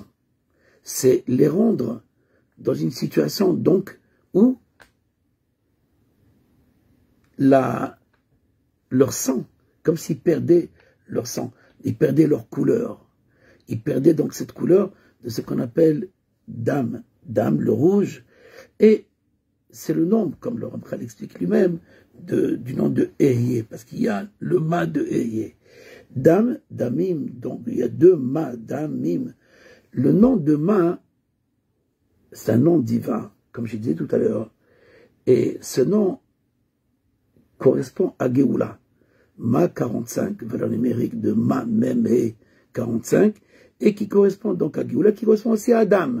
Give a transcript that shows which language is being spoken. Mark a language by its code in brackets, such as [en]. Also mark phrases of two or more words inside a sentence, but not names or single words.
[fr] C'est les rendre dans une situation donc où leur sang, comme s'ils perdaient leur sang, ils perdaient leur couleur. Ils perdaient donc cette couleur de ce qu'on appelle dam, dam, le rouge, et c'est le nom, comme le Ramchal l'explique lui-même, du nom de Ehyeh, parce qu'il y a le ma de Ehyeh. Dam, damim, donc il y a deux ma, damim. Le nom de ma, c'est un nom divin, comme je disais tout à l'heure, et ce nom correspond à Géoula. Ma 45, valeur numérique de ma, même et 45, et qui correspond donc à Géoula, qui correspond aussi à Adam.